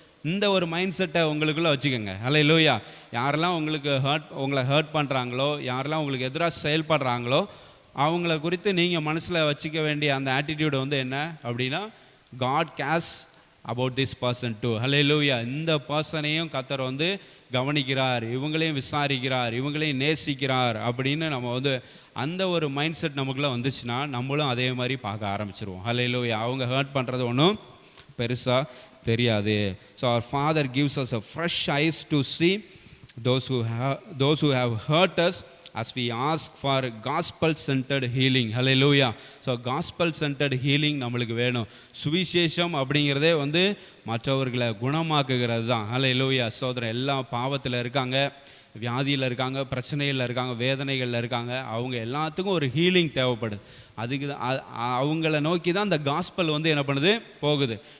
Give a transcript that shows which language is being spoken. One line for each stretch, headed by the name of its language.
Tamil: இந்த ஒரு மைண்ட் செட்டை உங்களுக்குள்ளே வச்சுக்கோங்க. ஹல்லேலூயா. யாரெல்லாம் உங்களை ஹர்ட் பண்ணுறாங்களோ, யாரெல்லாம் உங்களுக்கு எதிராக செயல்படுறாங்களோ அவங்கள குறித்து நீங்கள் மனசில் வச்சுக்க வேண்டிய அந்த ஆட்டிடியூடு வந்து என்ன அப்படின்னா God CARES about this person two. ஹல்லேலூயா. இந்த பர்சனையும் கர்த்தர் வந்து கவனிக்கிறார், இவங்களையும் விசாரிக்கிறார், இவங்களையும் நேசிக்கிறார் அப்படின்னு நம்ம வந்து அந்த ஒரு மைண்ட் செட் நமக்குள்ளே வந்துச்சுன்னா நம்மளும் அதே மாதிரி பார்க்க ஆரம்பிச்சிருவோம். ஹல்லேலூயா. அவங்க ஹர்ட் பண்ணுறது ஒன்றும் பெருசாக தெரியாது.
English: So our Father gives us a fresh eyes to see those who have hurt us as we ask for gospel centered healing. Hallelujah. So gospel centered healing நம்மளுக்கு வேணும்.
Tamil: சுவிசேஷம் அப்படிங்கிறதே வந்து மற்றவர்களை குணமாக்குகிறது தான். ஹல்லேலூயா. சோதரன் எல்லாம் பாவத்தில் இருக்காங்க, வியாதியில் இருக்காங்க, பிரச்சனையில் இருக்காங்க, வேதனைகளில் இருக்காங்க. அவங்க எல்லாத்துக்கும் ஒரு ஹீலிங் தேவைப்படுது. அதுக்கு அவங்கள நோக்கி தான் அந்த காஸ்பல் வந்து என்ன பண்ணுது, போகுது.